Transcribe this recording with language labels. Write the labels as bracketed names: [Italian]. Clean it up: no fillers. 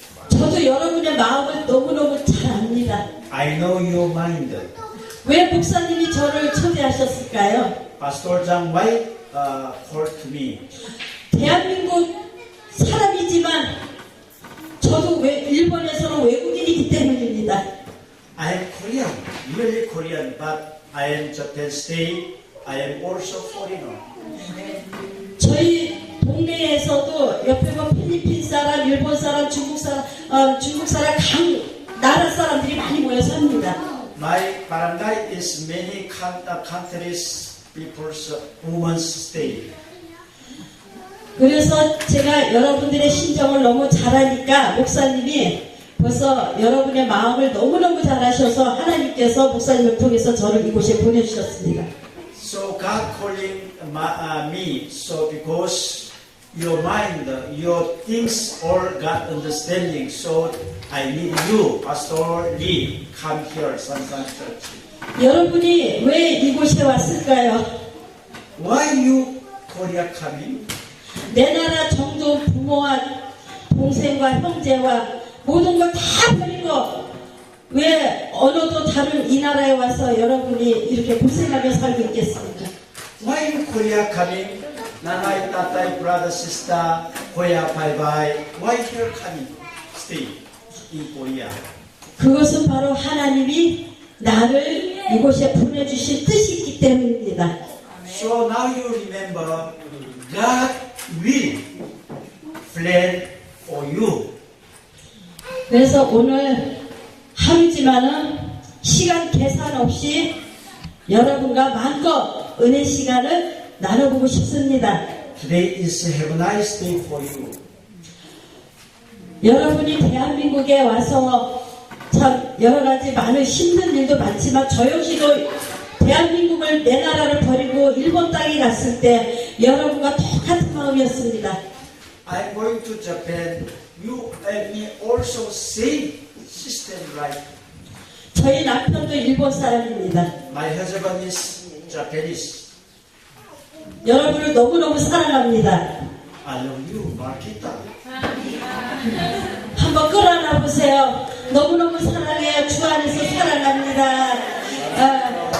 [Korean] 저도 여러분의 마음을 너무너무 잘 압니다. [English] I know your mind. [Korean] 왜 목사님이 저를 초대하셨을까요? [English] Pastor Jang, why called to me? [Korean] 대한민국 사람이지만 저도 일본에서는 외국인이기 때문입니다. [English] I am Korean, really Korean, but I am Japan state. I am also foreigner. [Korean] 저희 동네에서도 옆에 뭐 필리핀 사람, 일본 사람, 중국 사람, 각 나라 사람들이 많이 모여 삽니다. [English] My barangay is many countries people's women's stay. [Korean] 그래서 제가 여러분들의 심정을 너무 잘 아니까 목사님이 벌써 여러분의 마음을 너무너무 잘 아셔서 하나님께서 목사님을 통해서 저를 이곳에 보내주셨습니다. [English] So God calling me, so because your mind, your things all got understanding, so I need you, Pastor Lee, come here, Sansan Church. [Korean] 여러분이 왜 이곳에 왔을까요? [English] Why you Korea coming? [Korean] 내 나라 정도 부모와 동생과 형제와 모든 걸 다 버리고 왜 언어도 다른 이 나라에 와서 여러분이 이렇게 고생하며 살고 있겠습니까? [English] Why you Korea coming? [Filipino] Nanay, tatay, [English] brother, sister, Korea, bye bye. Why here coming? stay in Korea. [Korean] 그것은 바로 하나님이 나를 이곳에 보내주신 뜻이 있기 때문입니다. [English] So now you remember, God will plan for you. [Korean] 그래서 오늘 하루지만은 시간 계산 없이 여러분과 마음껏 은혜 시간을 나눠보고 싶습니다. [English] Today is have a nice day for you. [Korean] 여러분이 대한민국에 와서 참 여러 가지 많은 힘든 일도 많지만 저 역시도 대한민국을 내 나라를 버리고 일본 땅에 갔을 때 여러분과 똑같은 마음이었습니다. [English] I'm going to Japan. You and me also same system like [Korean] 저희 남편도 일본 사람입니다. [English] my husband is Japanese. [Korean] 여러분을 너무너무 사랑합니다. [English] I love you, Marquita. [Korean] 한번 끌어안아 보세요. 너무너무 사랑해요. 주 안에서 사랑합니다.